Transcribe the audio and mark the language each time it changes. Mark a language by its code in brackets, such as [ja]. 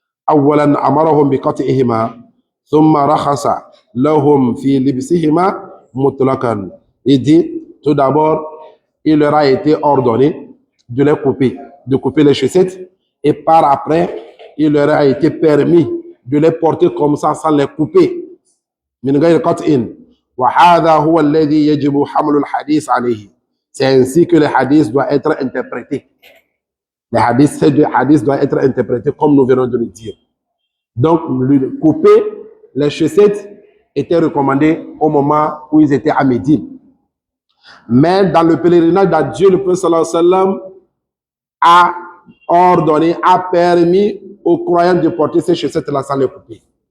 [ar] أولا أمرهم بقطعهما ثم رخص لهم في لبسهما مطلقا. [fr] Il dit, tout d'abord, il leur a été ordonné de les couper, de couper les chaussettes, et par après, il leur a été permis de les porter comme ça sans les couper. [ar] من غير قطع. وهذا هو الذي يجب حمل الحديث عليه. [fr] C'est ainsi que les hadiths doivent être interprétés. Les hadiths doivent être interprétés comme nous venons de le dire. Donc, couper les chaussettes était recommandé au moment où ils étaient à Médine. Mais dans le pèlerinage d'adieu, le prophète sallallahu alayhi wa sallam a ordonné, a permis aux croyants de porter ces chaussettes-là sans les couper.